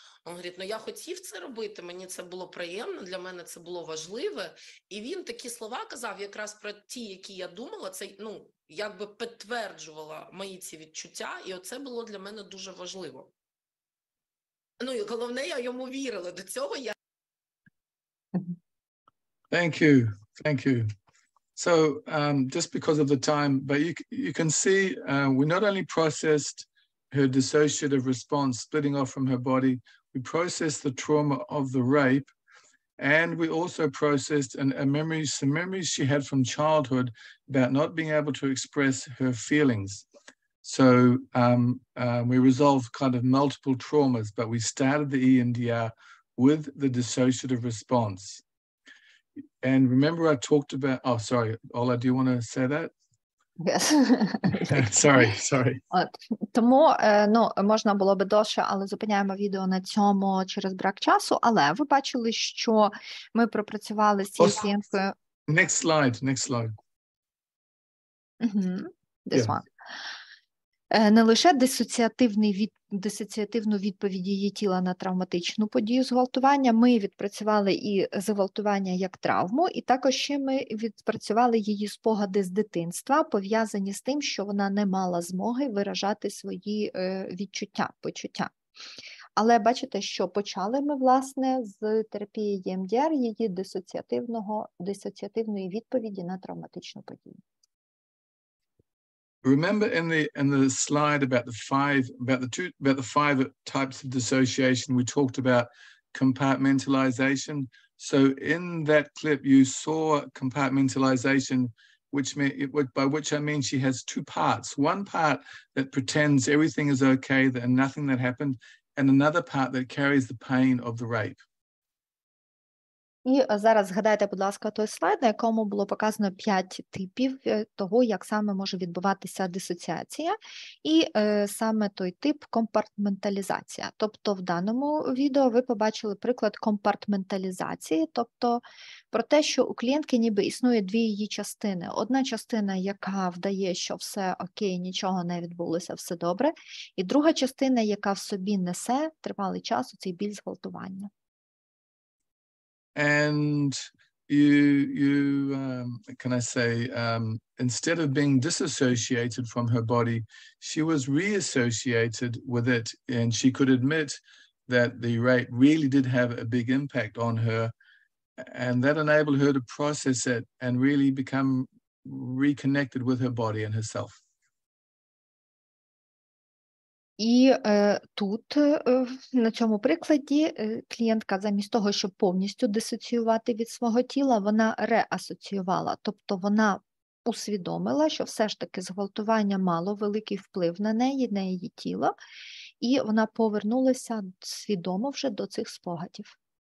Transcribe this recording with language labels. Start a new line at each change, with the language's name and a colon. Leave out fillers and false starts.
Ukrainian: Він говорить, я хотів це робити, мені це було приємно, для мене це було важливе. І він такі слова казав якраз про ті, які я думала, це, якби підтверджувала мої ці відчуття, і оце було для мене дуже важливо. І головне, я йому вірила, до цього я...
English: Thank you. So just because of the time, but you can see we not only processed her dissociative response splitting off from her body, we processed the trauma of the rape, and we also processed some memories she had from childhood about not being able to express her feelings. So we resolved kind of multiple traumas, but we started the EMDR with the dissociative response. And remember I talked about, sorry, Ola, do you want to say that? Yes. Sorry.
Ukrainian: Тому, можна було би довше, але зупиняємо відео на цьому через брак часу. Але ви бачили, що ми пропрацювали з цією клієнткою.
English: Next slide. This one.
Ukrainian: Не лише дисоціативну відповідь її тіла на травматичну подію зґвалтування, ми відпрацювали і зґвалтування як травму, і також ще ми відпрацювали її спогади з дитинства, пов'язані з тим, що вона не мала змоги виражати свої почуття. Але бачите, що почали ми, власне, з терапії EMDR, її дисоціативної відповіді на травматичну подію.
English: Remember in the slide about the five types of dissociation, we talked about compartmentalization. So in that clip, you saw compartmentalization, by which I mean she has two parts. One part that pretends everything is okay and nothing that happened, and another part that carries the pain of the rape.
Ukrainian: І зараз згадайте, будь ласка, той слайд, на якому було показано 5 типів того, як саме може відбуватися дисоціація, і саме той тип компартменталізація. Тобто в даному відео ви побачили приклад компартменталізації, тобто про те, що у клієнтки ніби існує дві її частини. Одна частина, яка вдає, що все окей, нічого не відбулося, все добре, і друга частина, яка в собі несе тривалий час у цей біль зґвалтування.
English: And you can I say, instead of being disassociated from her body, she was reassociated with it, and she could admit that the rape really did have a big impact on her, and that enabled her to process it and really become reconnected with her body and herself.
Ukrainian: І тут, на цьому прикладі, клієнтка замість того, щоб повністю дисоціювати від свого тіла, вона реасоціювала. Тобто вона усвідомила, що все ж таки зґвалтування мало великий вплив на неї, на її тіло, і вона повернулася свідомо вже до цих спогадів.